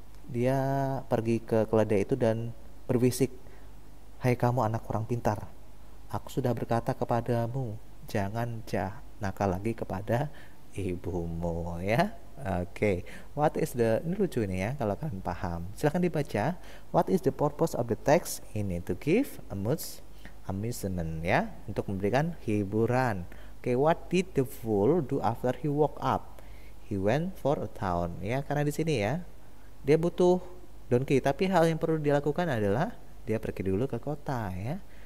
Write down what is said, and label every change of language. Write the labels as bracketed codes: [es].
[id] Dia pergi ke keledai itu dan berbisik, hai kamu anak kurang pintar, aku sudah berkata kepadamu jangan nakal lagi kepada ibumu ya. Oke, [en] what is [id] ini lucu ini ya kalau kalian paham. Silahkan dibaca. [en] What is the purpose of the text? Ini to give amusement ya, [id] untuk memberikan hiburan. [en] Oke, what did the fool do after he woke up? He went for a town [id] ya, karena di sini ya dia butuh donkey, tapi hal yang perlu dilakukan adalah dia pergi dulu ke kota ya.